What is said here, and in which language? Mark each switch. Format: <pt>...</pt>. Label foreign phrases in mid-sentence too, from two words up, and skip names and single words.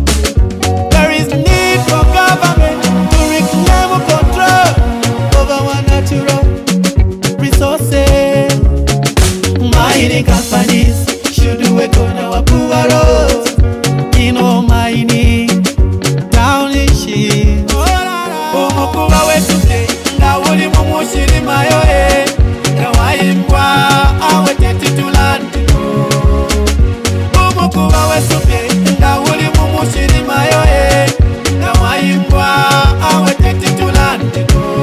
<en>There is need for government to reclaim control over our natural resources. Mining companies should work on our poor roads, mining townships.</en> <bem>Umukuba wetuke nga uli mumushirima yoe kawayimbwa awe tetitulandiko. Umukuba wetuke nga uli mumushirima yoe kawayimbwa awe tetitulandiko.</bem>